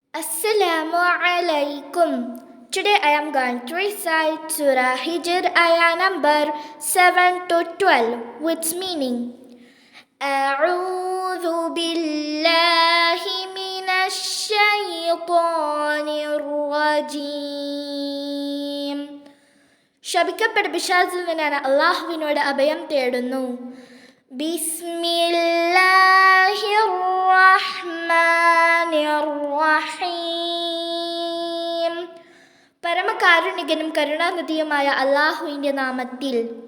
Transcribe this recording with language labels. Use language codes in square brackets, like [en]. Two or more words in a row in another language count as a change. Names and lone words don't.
[ar] السلام عليكم. [en] Today I am going to recite Surah Hijr ayah number 7 to 12 with meaning. [ar] أعوذ بالله من الشيطان الرجيم. [ml] ശപിക്കപ്പെട്ട പിശാചിൽ നിന്നാണ് അള്ളാഹുവിനോട് അഭയം തേടുന്നു. [ar] بسم الله الرحمن الرحيم. [ml] പരമകാരുണികനും കരുണാനിധിയുമായ അള്ളാഹുവിൻ്റെ നാമത്തിൽ.